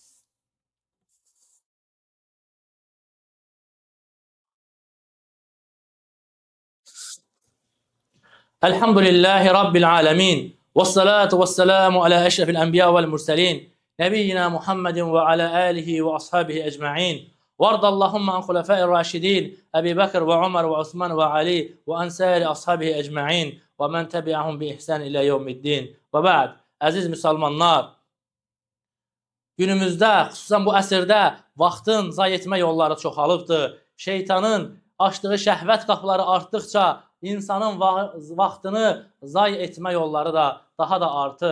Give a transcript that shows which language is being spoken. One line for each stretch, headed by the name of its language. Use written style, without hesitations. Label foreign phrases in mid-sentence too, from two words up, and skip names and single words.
Arabic: الحمد لله رب العالمين. والصلاة والسلام على أشرف الأنبياء والمرسلين. نبينا محمد وعلى آله وأصحابه أجمعين. وارض اللهم عن خلفاء الراشدين أبي بكر وعمر وعثمان وعلي وعن سائر أصحابه أجمعين ومن تبعهم بإحسان إلى يوم الدين. وبعد,
Azerbaijani: əziz müsəlmanlar, günümüzdə, xüsusən bu əsrdə vaxtın zay etmə yolları çoxalıbdır. Şeytanın açdığı şəhvət qapıları artdıqca insanın vaxtını zay etmə yolları da daha da artır.